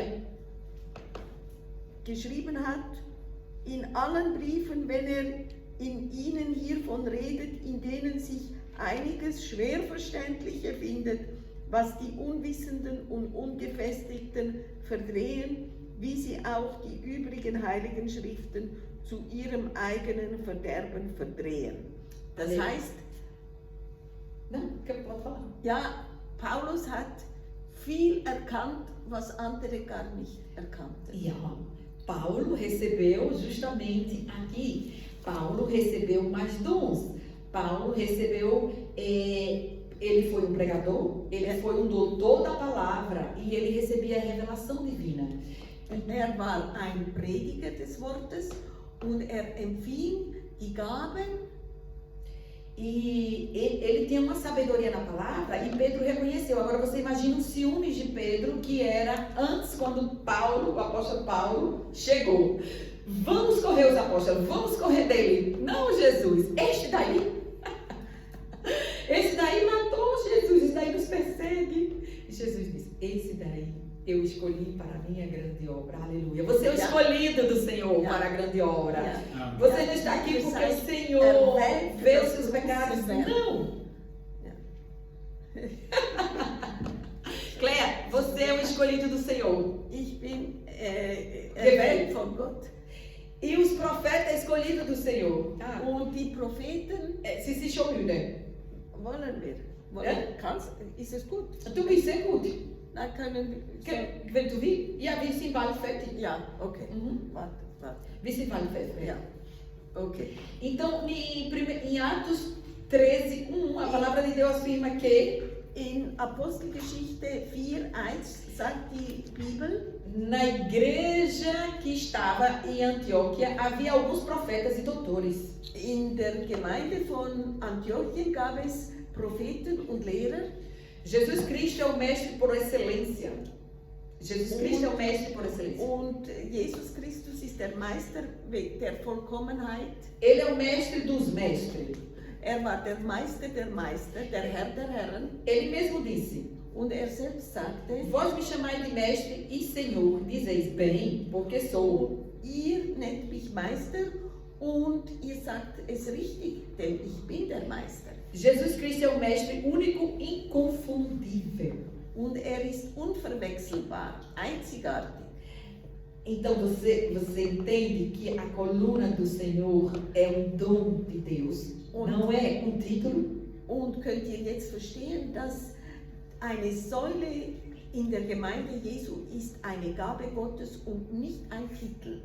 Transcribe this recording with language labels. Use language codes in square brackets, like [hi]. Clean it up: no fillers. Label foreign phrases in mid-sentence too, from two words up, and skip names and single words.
[de] Geschrieben hat, in allen Briefen, wenn in ihnen hiervon redet, in denen sich einiges Schwerverständliche findet, was die Unwissenden und Ungefestigten verdrehen, wie sie auch die übrigen heiligen Schriften zu ihrem eigenen Verderben verdrehen. Das heißt, ja, Paulus hat viel erkannt, was andere gar nicht erkannten. Ja, [pt] Paulo recebeu justamente aqui, Paulo recebeu mais dons. Paulo recebeu, ele foi um pregador, ele foi um doutor da palavra e ele recebia a revelação divina. War ein Prediger des Wortes und empfing die Gaben. E ele tinha uma sabedoria na palavra e Pedro reconheceu. Agora você imagina os ciúmes de Pedro, que era antes, quando Paulo, o apóstolo Paulo, chegou. Vamos correr os apóstolos, vamos correr dele. Não, Jesus, este daí matou Jesus, esse daí nos persegue. E Jesus disse, esse daí eu escolhi para a minha grande obra. Aleluia. Você é o escolhido do Senhor para a grande obra. Você não está aqui porque o Senhor vê os seus pecados. Não. Claire, você é o escolhido do Senhor. [de] Ich bin erwählt von Gott. [pt] E os profetas escolhidos do Senhor. [de] Und die Propheten, Sie sind schon müde. wollen wir. Ist es gut? Du bist sehr gut. Dann können wir. Wenn du willst. Ja, wir sind bald fertig. Ja, okay. Warte. Wir sind bald fertig. Ja, okay. [pt] Então, em Atos 13, 1, a palavra de Deus afirma que [de] In Apostelgeschichte 4,1 sagt die Bibel, [pt] na igreja que estava em Antioquia havia alguns profetas e doutores. [de] in der Gemeinde von Antiochien gab es Propheten und Lehrer. [pt] Jesus Cristo é o mestre por excelência. Jesus Cristo é o mestre por excelência. [de] Und Jesus Christus ist der Meister der Vollkommenheit. [pt] Ele é o mestre dos mestres. [de] Er war der Meister der Meister, der Herr der Herren. [pt] Ele mesmo disse: [de] Und er selbst sagte, [pt] Vós me chamais de mestre e Senhor, dizeis bem, porque sou. [de] ihr nennt mich Meister und ihr sagt es richtig, denn ich bin der Meister. [pt] Jesus Cristo é o mestre único, inconfundível. [de] Und er ist unverwechselbar, einzigartig. [pt] Então você entende que a coluna do Senhor é um dom de Deus, não é um título? [de] Und könnt ihr jetzt verstehen, dass eine Säule in der Gemeinde Jesu ist eine Gabe Gottes und nicht ein Titel.